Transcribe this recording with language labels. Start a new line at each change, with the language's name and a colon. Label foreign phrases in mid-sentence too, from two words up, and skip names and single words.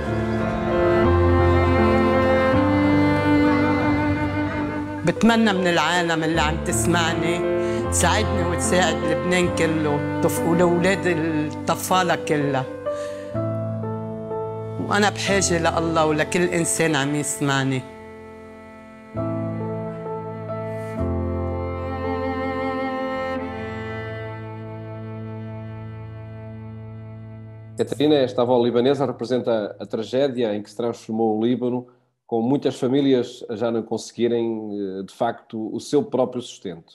Arabic: بتمنى من العالم اللي عم تسمعني تساعدني وتساعد لبنان كله ولأولاد الطفالة كلها، وأنا بحاجة لله ولكل إنسان عم يسمعني.
Portuguese: Catarina, esta avó libanesa representa a tragédia em que se transformou o Líbano, com muitas famílias a já não conseguirem, de facto, o seu próprio sustento.